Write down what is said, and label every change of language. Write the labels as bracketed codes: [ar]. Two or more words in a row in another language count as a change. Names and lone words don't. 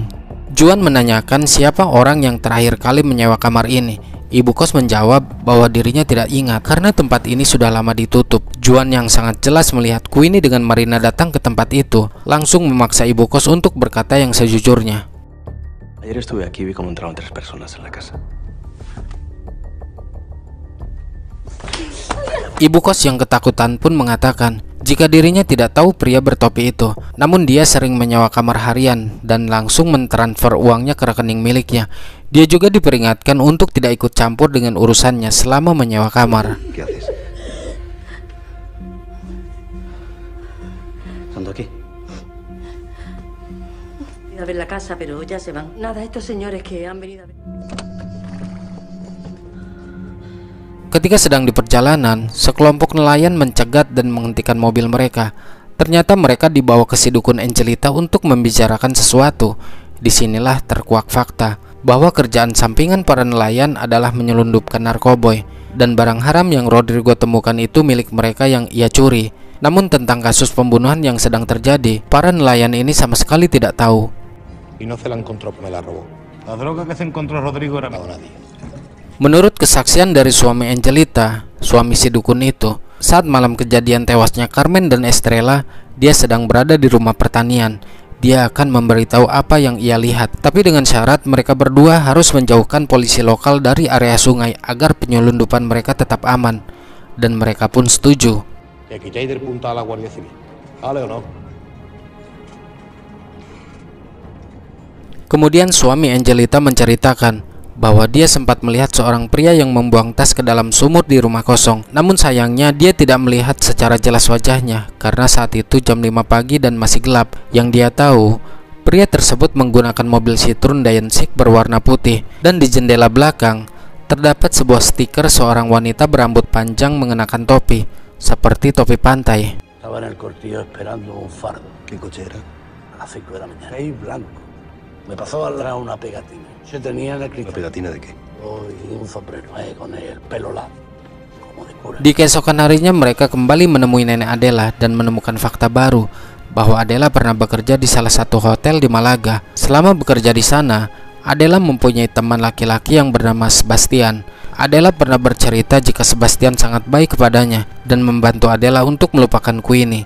[id] Juan menanyakan siapa orang yang terakhir kali menyewa kamar ini. Ibu kos menjawab bahwa dirinya tidak ingat karena tempat ini sudah lama ditutup. Juan yang sangat jelas melihat Queenie dengan Marina datang ke tempat itu, langsung memaksa ibu kos untuk berkata yang sejujurnya. [es] Ayer estuve aquí y vi cómo entraron 3 personas en la casa. [id] Ibu kos yang ketakutan pun mengatakan jika dirinya tidak tahu pria bertopi itu, namun dia sering menyewa kamar harian dan langsung mentransfer uangnya ke rekening miliknya. Dia juga diperingatkan untuk tidak ikut campur dengan urusannya selama menyewa kamar. [es] ¿Qué haces? ¿Estando aquí? A ver la casa, pero ya se van. Nada, estos señores que han venido a ver. [id] Ketika sedang di perjalanan, sekelompok nelayan mencegat dan menghentikan mobil mereka. Ternyata mereka dibawa ke si dukun Angelita untuk membicarakan sesuatu. Disinilah terkuak fakta bahwa kerjaan sampingan para nelayan adalah menyelundupkan narkoboy, dan barang haram yang Rodrigo temukan itu milik mereka yang ia curi. Namun tentang kasus pembunuhan yang sedang terjadi, para nelayan ini sama sekali tidak tahu. [es] Y no se la encontró, me la robó. La droga que se encontró Rodrigo era para nadie. [id] Menurut kesaksian dari suami Angelita, suami si dukun itu, saat malam kejadian tewasnya Carmen dan Estrella, dia sedang berada di rumah pertanian. Dia akan memberitahu apa yang ia lihat, tapi dengan syarat mereka berdua harus menjauhkan polisi lokal dari area sungai agar penyelundupan mereka tetap aman. Dan mereka pun setuju. [es] ¿Le quitáis del punta a la Guardia Civil? ¿Vale o no? [id] Kemudian suami Angelita menceritakan bahwa dia sempat melihat seorang pria yang membuang tas ke dalam sumur di rumah kosong. Namun sayangnya dia tidak melihat secara jelas wajahnya karena saat itu jam 5 pagi dan masih gelap. Yang dia tahu, pria tersebut menggunakan mobil Citroen Diansic berwarna putih, dan di jendela belakang terdapat sebuah stiker seorang wanita berambut panjang mengenakan topi, seperti topi pantai. [es] Estaba en el cortillo esperando un fardo. ¿Qué coche era? A las 5 de la mañana. Rey blanco. Me pasó al lado una pegatina. Se tenía en el cristal. ¿Una pegatina de qué? Y un sombrero, con el pelo largo, como de cura. [id] Di keesokan harinya mereka kembali menemui nenek Adela dan menemukan fakta baru bahwa Adela pernah bekerja di salah satu hotel di Malaga. Selama bekerja di sana, Adela mempunyai teman laki-laki yang bernama Sebastian. Adela pernah bercerita jika Sebastian sangat baik kepadanya dan membantu Adela untuk melupakan Queenie.